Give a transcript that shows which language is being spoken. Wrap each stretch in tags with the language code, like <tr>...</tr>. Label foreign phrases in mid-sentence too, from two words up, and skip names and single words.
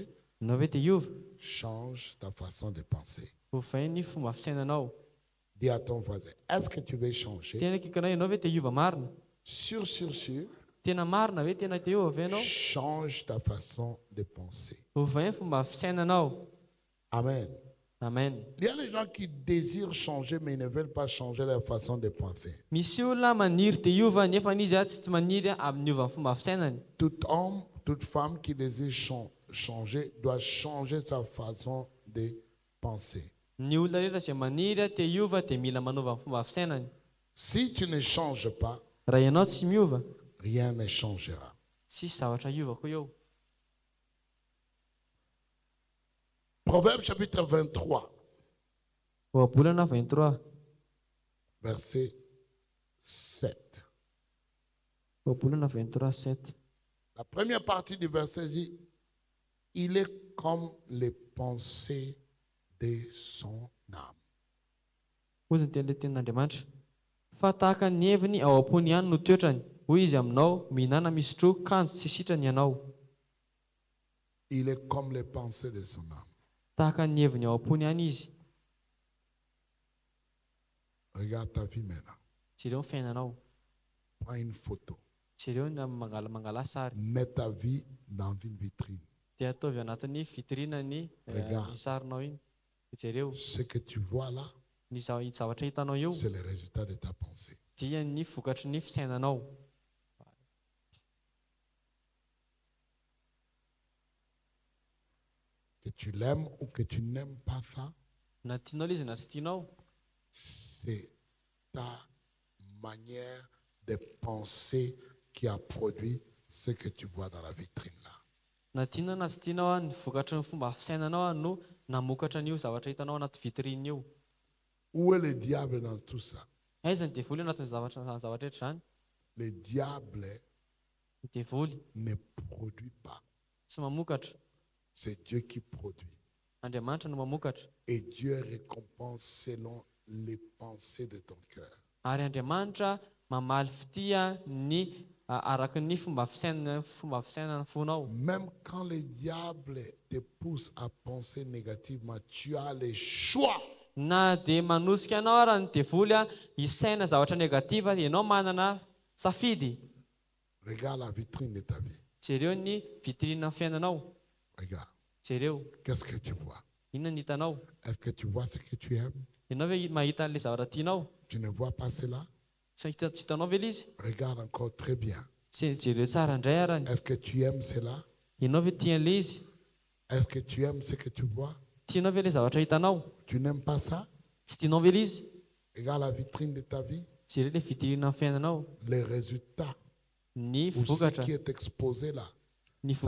<mg>Ianao hoe te hiova,</mg> <fr>Change ta façon de penser.</fr> <mg>ovay ny fomba fisainanao.</mg> <fr>Dis à ton voisin, est-ce que tu veux changer?</fr> <mg>Tena kikanao ianao hoe te hiova marina?</mg> <fr>Sûr,</fr> <mg>Tena marina hoe tena te hiova ve ianao?</mg> <fr>change ta façon de penser.</fr> <mg>Ovay ny fomba fisainanao. Amen. Amen.</mg> <fr>Il y a des gens qui désirent changer, mais ils ne veulent pas changer leur façon de penser.</fr> <mg>Misy olona maniry te hiova nefa izy tsy maniry amin'ny hiova ny fomba fisainany.</mg> <fr>Tout homme, toute femme qui désire changer doit changer sa façon de penser.</fr> <mg>Ny olona rehetra izay maniry te hiova dia mila manova ny fomba fisainany.</mg> <fr>Si tu ne changes pas,</fr> <mg>Raha ianao tsy miova,</mg> <fr>rien ne changera.</fr> <mg>tsisy zavatra hiovako eo.</mg> <fr>Proverbe chapitre 23,</fr> <mg>Ohabolana 23.</mg> <fr>verset 7.</fr> <mg>Ohabolana 23, 7.</mg> <fr>La première partie du verset dit, il est comme les pensées de son âme.</fr> <mg>Hoy ny teny tenin'Andriamanitra. Fa tahaka ny heviny ao am-pony ihany no toetrany. Hoy izy aminao, mihinana misotro, kanjo tsy sitrany ianao.</mg> <fr>Il est comme les pensées de son âme.</fr> <mg>Tahaka ny heviny ao am-pony ihany izy.</mg> <fr>Regarde ta vie maintenant.</fr> <mg>Jereo ny fiainanao.</mg> <fr>Prends une photo.</fr> <mg>Jereo ny mangala sary.</mg> <fr>Mets ta vie dans une vitrine.</fr> <mg>Dia ataovy anatin'ny vitrine ny sarinao iny. Jereo</mg> <fr>Ce que tu vois là,</fr> <mg>ny zavatra hitanao eo</mg> <fr>c'est le résultat de ta pensée.</fr> <mg>dia ny vokatry ny fisainanao.</mg> <fr>Tu Que tu l'aimes ou que tu n'aimes pas ça,</fr> <mg>na tianao ilay izy na tsy tianao,</mg> <fr>c'est ta manière de penser qui a produit ce que tu vois dans la vitrine là.</fr> <mg>na tianao na tsy tianao a, ny vokatry ny fomba fisainanao a no namokatra an'io zavatra hitanao anaty vitrine io.</mg> <fr>Où est le diable dans tout ça?</fr> <mg>Aiza ny devoly anatin'ny zavatra rehetra izany?</mg> <fr>Le diable</fr> <mg>Ny devoly</mg> <fr>ne produit pas.</fr> <mg>tsy mamokatra,</mg> <fr>C'est Dieu qui produit.</fr> <mg>Andriamanitra no mamokatra.</mg> <fr>Et Dieu récompense selon les pensées de ton cœur.</fr> <mg>Ary Andriamanitra mamaly fitia ny araka ny fomba fisainana fonao.</mg> <fr>Même quand le diable te pousse à penser négativement, tu as le choix.</fr> <mg>Na dia manosika anao ary ny devoly hisaina zavatra negativa, ianao manana safidy.</mg> <fr>Regarde la vitrine de ta vie.</fr> <mg>Jereo ny vitrine fiainanao.</mg> <fr>Regarde.</fr> <mg>Jereo,</mg> <fr>Qu'est-ce que tu vois?</fr> <mg>inona ny hitanao?</mg> <fr>Est-ce que tu vois ce que tu aimes?</fr> <mg>Ianao ve mahita an'ilay zavatra tianao?</mg> <fr>Tu ne vois pas cela?</fr> <mg>Tsy hitanao ve ilay izy?</mg> <fr>Regarde encore très bien.</fr> <mg>Jereo tsara indray arany.</mg> <fr>Est-ce que tu aimes cela?</fr> <mg>Ianao ve tia an'ilay izy?</mg> <fr>Est-ce que tu aimes ce que tu vois?</fr> <mg>Tianao ve ilay zavatra hitanao?</mg> <fr>Tu n'aimes pas ça?</fr> <mg>Tsy tianao ve ilay izy?</mg> <fr>Regarde la vitrine de ta vie.</fr> <mg>Jereo ilay vitrine fiainanao.</mg> <fr>Les résultats</fr> <mg>Ny</mg> <fr>ou ce</fr> <mg>vokatra,</mg> <fr>qui est exposé là,</fr> <mg>ny</mg> <fr>ça</fr>